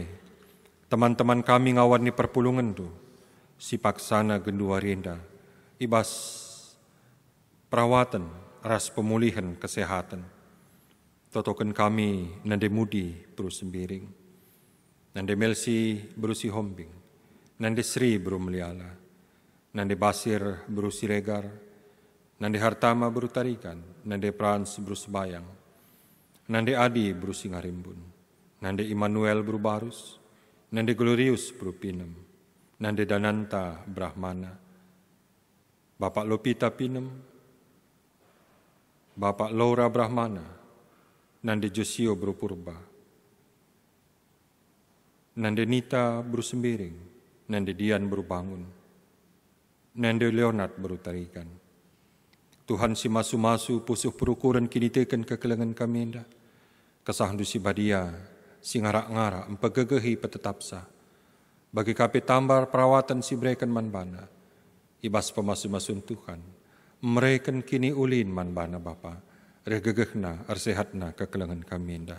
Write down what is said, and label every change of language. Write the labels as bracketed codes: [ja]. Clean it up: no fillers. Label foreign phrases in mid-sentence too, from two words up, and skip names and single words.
[btx] Teman-teman kami ngawan ni perpulungan tu, si paksana gendua rinda, ibas perawatan, ras pemulihan kesehatan. Totokan kami nande mudi Bru Sembiring, nande Melsi Bru Sihombing, nande Sri Bru Meliala, nande Basir Bru Siregar, nande Hartama Bru Tarikan, nande Frans Bru Sebayang, nande Adi Bru Singarimbun, nande Immanuel Bru Barus, nande Glorius Bru Pinem, nande Dananta Brahmana, Bapak Lopita Pinem, Bapak Laura Brahmana, nande Josio Bru Purba, nande Nita Bru Sembiring, nande Dian Bru Bangun, nande Leonard Bru Tarikan. Tuhan si masu-masu pusuh perukuran kini tekan kekelengan kami indah, kesahandu si badia, si ngarak-ngarak empegegehi petetapsa, bagi kape tambar perawatan si berikan manbana, ibas pemasu-masun Tuhan, mereken kini ulin manbana Bapa, regegehna arsehatna kekelengan kami indah.